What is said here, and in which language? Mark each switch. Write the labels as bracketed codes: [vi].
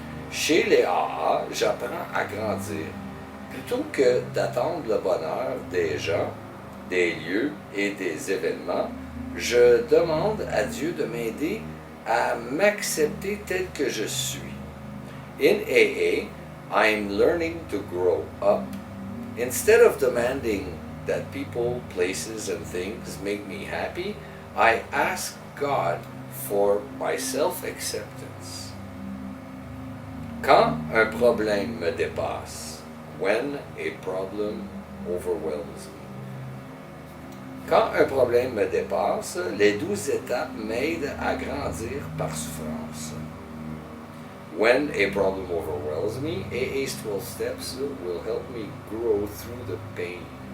[fr] Chez les AA, j'apprends à grandir. Plutôt que d'attendre le bonheur des gens, des lieux et des événements, je demande à Dieu de m'aider à m'accepter tel que je suis. [en] In AA, I'm learning to grow up. Instead of demanding that people, places, and things make me happy, I ask God for my self-acceptance. [fr] Quand un problème me dépasse, [en] when a problem overwhelms me. [fr] Quand un problème me dépasse, les 12 étapes m'aident à grandir par souffrance. [en] When a problem overwhelms me, AA's 12 steps will help me grow through the pain.